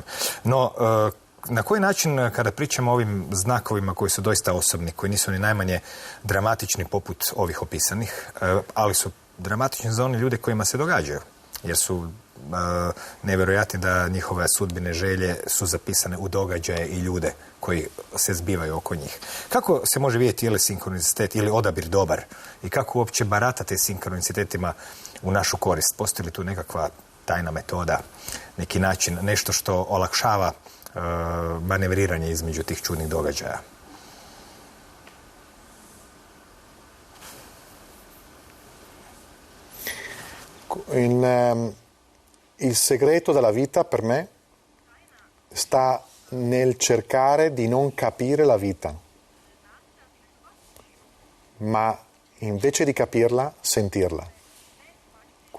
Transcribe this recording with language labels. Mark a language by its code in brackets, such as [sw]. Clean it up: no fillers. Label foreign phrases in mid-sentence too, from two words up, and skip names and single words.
[hr] No, na koji način, kada pričamo o ovim znakovima koji su doista osobni, koji nisu ni najmanje dramatični poput ovih opisanih, ali su dramatični za one ljude kojima se događaju, jer su nevjerojatni da njihove sudbine, želje su zapisane u događaje i ljude koji se zbivaju oko njih. Kako se može vidjeti ili sinkronicitet ili odabir dobar i kako uopće baratati sinkronicitetima u našu korist? Postoji li tu nekakva tajna metoda, neki način, nešto što olakšava manevriranje između tih čudnih događaja? [it] Il segreto della vita per me sta nel cercare di non capire la vita, ma invece di capirla, sentirla.